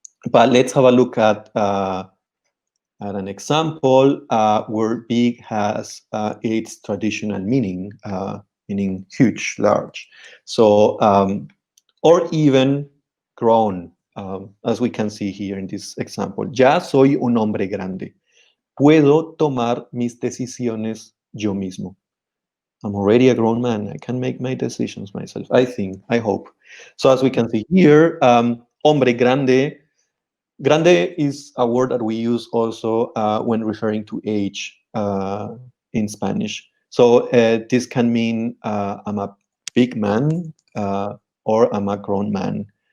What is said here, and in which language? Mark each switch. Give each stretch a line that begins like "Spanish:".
English: But let's have a look at an example where big has its traditional meaning, meaning huge, large. So, or even grown, as we can see here in this example.
Spanish: Ya soy un hombre grande. Puedo tomar mis decisiones yo mismo.
English: I'm already a grown man. I can make my decisions myself. I think, I hope. So as we can see here,
Spanish: hombre grande.
English: Grande is a word that we use also when referring to age in Spanish. So this can mean I'm a big man or I'm a grown man.